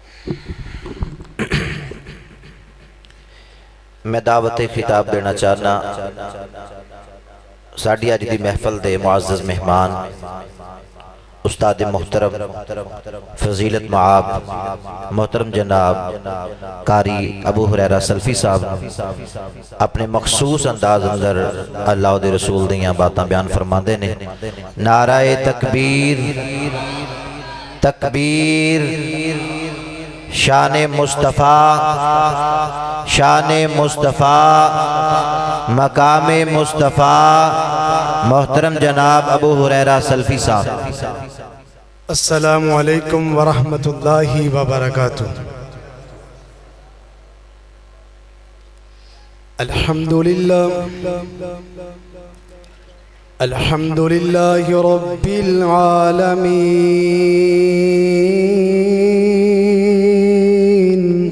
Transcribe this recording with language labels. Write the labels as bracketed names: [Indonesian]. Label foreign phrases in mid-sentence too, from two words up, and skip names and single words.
[Punjabi] میں دعوت خطاب دینا چاہنا ساڈی اج دی محفل دے معزز مہمان استاد محترم فضیلت معاب محترم جناب قاری ابو ہریرہ سلفی صاحب اپنے مخصوص انداز اندر اللہ دے رسول دیاں باتاں بیان فرماندے نے۔ [Urdu] نعرہ تکبیر تکبیر، شان مصطفیٰ شان مصطفیٰ، مقام مصطفیٰ، محترم جناب ابو ہریرہ سلفی صاحب۔ [Arabic] السلام علیکم ورحمۃ اللہ وبرکاتہ۔ الحمد للہ رب العالمین